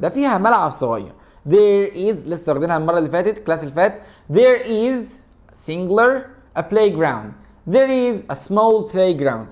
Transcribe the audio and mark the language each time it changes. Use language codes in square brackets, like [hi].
[ar] ده فيها ملعب صغير. [en] There is [ar] لسه واخدينها المرة اللي فاتت الكلاس اللي فات. [en] There is singular a playground. There is a small playground.